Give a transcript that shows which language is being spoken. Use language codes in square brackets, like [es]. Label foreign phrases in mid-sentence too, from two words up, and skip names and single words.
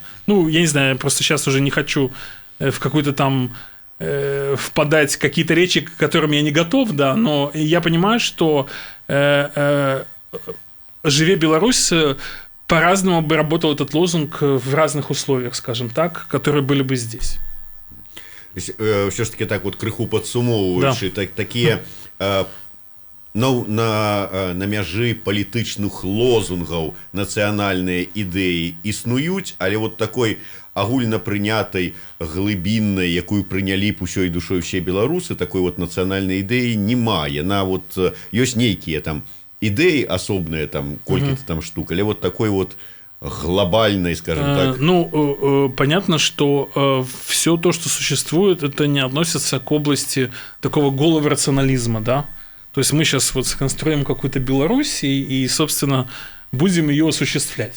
[ru] Ну, я не знаю, я просто сейчас уже не хочу в какой-то там впадать в какие-то речи, к которым я не готов, да, но я понимаю, что [be] «Живе Беларусь» [ru] по-разному бы работал этот лозунг в разных условиях, скажем так, которые были бы здесь. Все ж таки так вот [be] крыху падсумоўваючы, [ru] да. [be] Такія на мяжы палітычных лозунгаў нацыянальныя ідэі існуюць, але [ru] вот такой [be] агульна прынятай глыбіннай, якую прынялі б усёй душой усе беларусы, такой вот нацыянальнай ідэі не мае. На вот ёсць нейкія там ідэі асобныя, там колькі-то там штук, але [ru] вот такой вот глобальной, скажем так. Понятно, что все то, что существует, это не относится к области такого голого рационализма, да? То есть мы сейчас вот сконструируем какую-то Беларусь и, собственно, будем ее осуществлять.